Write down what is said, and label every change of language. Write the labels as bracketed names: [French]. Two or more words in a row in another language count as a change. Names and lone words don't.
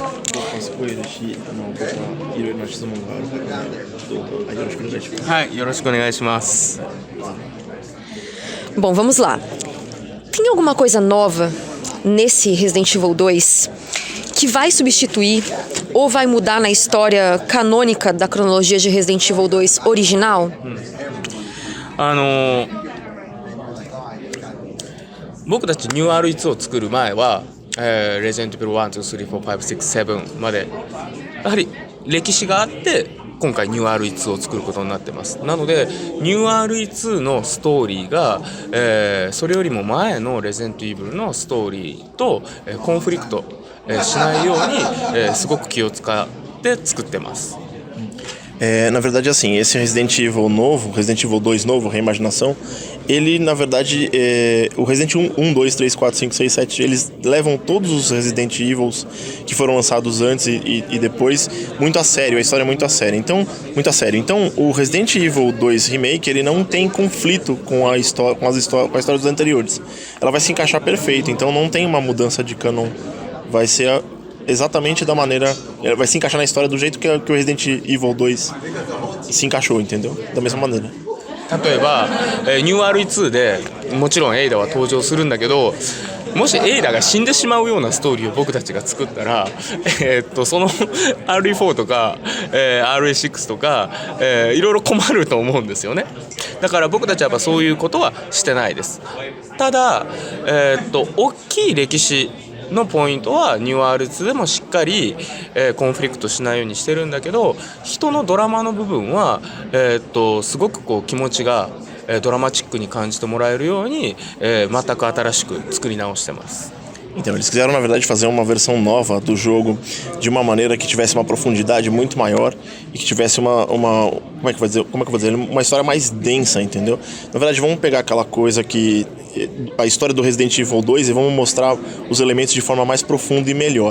[Portuguese] Bom, vamos lá. Tem alguma coisa nova nesse Resident Evil 2 que vai substituir ou vai mudar na história canônica da cronologia de Resident Evil 2 original? [Japanese] 僕たちニュー R1 を作る前は、レジェンドイービル1、2、3、4、5、6、7までやはり歴史があって今回ニュー R1 を作ることになってます。なのでニュー R1 のストーリーが、それよりも前のレジェンドイービルのストーリーと、コンフリクト、しないように、すごく気を使って作ってます。 [Portuguese] Na verdade, assim, esse Resident Evil novo, Resident Evil 2 novo, reimaginação, ele, na verdade, o Resident 1, 2, 3, 4, 5, 6, 7, eles levam todos os Resident Evils que foram lançados antes e depois muito a sério, a história é muito a sério. Então, o Resident Evil 2 Remake, ele não tem conflito com a história dos anteriores. Ela vai se encaixar perfeito, então não tem uma mudança de canon. Vai ser exatamente da maneira... Vai se encaixar na história do jeito que o Resident Evil 2 se encaixou, entendeu? Da mesma maneira. [Japanese] 例えば、ニュー R2 でもちろんエイダは登場するんだけど、もしエイダが死んでしまうようなストーリーを僕たちが作ったら、その RE4 とか、RE6 とか、いろいろ困ると思うんですよね。だから僕たちはやっぱそういうことはしてないです。ただ、大きい歴史のポイントはニュー R2 でもしっかり、コンフリクトしないようにしてるんだけど、人のドラマの部分は、すごくこう気持ちが、ドラマチックに感じてもらえるように、全く新しく作り直してます。 [Portuguese] Então, eles quiseram, na verdade, fazer uma versão nova do jogo de uma maneira que tivesse uma profundidade muito maior e que tivesse como é que eu vou dizer, uma história mais densa, entendeu? Na verdade, vamos pegar aquela coisa que a história do Resident Evil 2 e vamos mostrar os elementos de forma mais profunda e melhor.